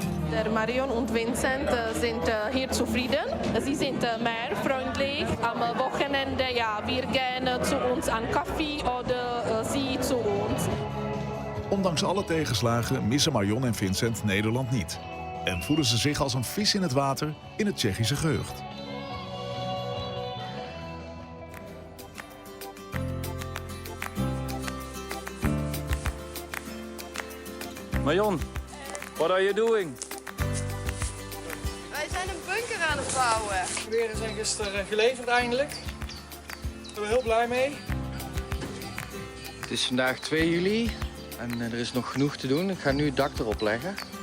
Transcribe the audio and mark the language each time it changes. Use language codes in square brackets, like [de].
[de] Der Marion und Vincent sind hier zufrieden. Sie sind mehr freundlich. Am Wochenende, ja, wir gehen zu uns an Kaffee oder sie zu uns. [nl] Ondanks alle tegenslagen missen Marion en Vincent Nederland niet. En voelen ze zich als een vis in het water in het Tsjechische gehucht. [en] Marion, what are you doing? [nl] Wij zijn een bunker aan het bouwen. De geweren zijn gisteren geleverd eindelijk. Daar zijn we heel blij mee. Het is vandaag 2 juli en er is nog genoeg te doen. Ik ga nu het dak erop leggen.